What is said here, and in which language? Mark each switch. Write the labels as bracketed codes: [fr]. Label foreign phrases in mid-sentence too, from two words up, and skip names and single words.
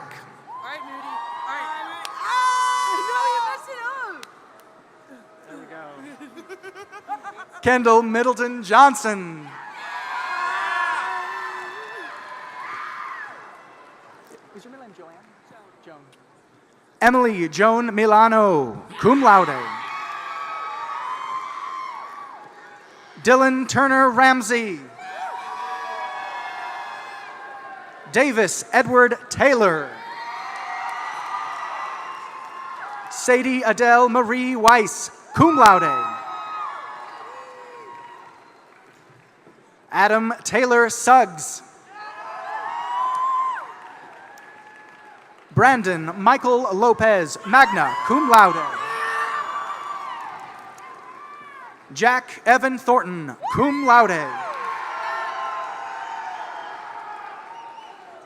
[en] All right, Moody. All right. No, you messed it up. There we go. Kendall Middleton Johnson. Is your middle name Joanne? Joan. Emily Joan Milano, [la] cum laude. [en] Dylan Turner Ramsey. Davis Edward Taylor. Sadie Adele Marie Weiss, [la] cum laude. [en] Adam Taylor Suggs. Brandon Michael Lopez, [la] magna cum laude. [en] Jack Evan Thornton, [la] cum laude.